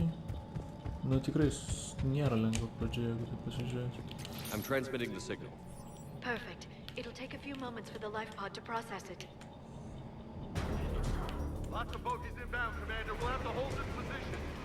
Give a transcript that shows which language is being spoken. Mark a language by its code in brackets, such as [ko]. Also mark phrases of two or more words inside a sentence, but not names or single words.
[lt] Nu tikrai nėra lengva pradžioje, jeigu tai pasižiūrėti. [en] I'm transmitting the signal. Perfect. It'll take a few moments for the life pod to process it. Lots of bogies inbound, Commander. We'll have to hold this position.